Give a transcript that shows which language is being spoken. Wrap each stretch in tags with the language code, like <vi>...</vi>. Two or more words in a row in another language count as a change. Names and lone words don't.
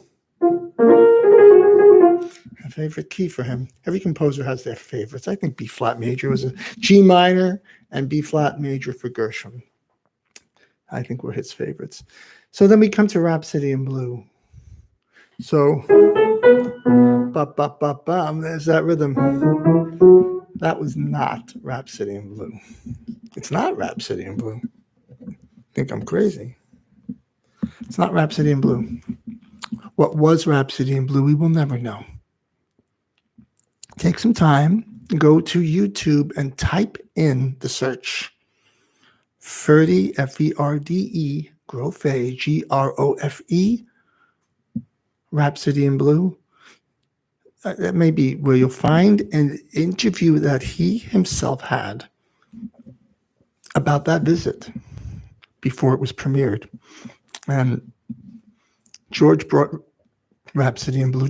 <en>A favorite key for him. Every composer has their favorites. I think B flat major was a G minor, and B flat major for Gershwin, I think, were his favorites. So then we come to Rhapsody in Blue. So, ba-ba-ba-bam, there's that rhythm. That was not Rhapsody in Blue. It's not Rhapsody in Blue. I think I'm crazy. It's not Rhapsody in Blue. What was Rhapsody in Blue, we will never know. Take some time, go to YouTube and type in the search. Ferde, F-E-R-D-E, Grofe, G-R-O-F-E, Rhapsody in Blue. That may be where you'll find an interview that he himself had about that visit before it was premiered. And George brought Rhapsody in Blue.</en>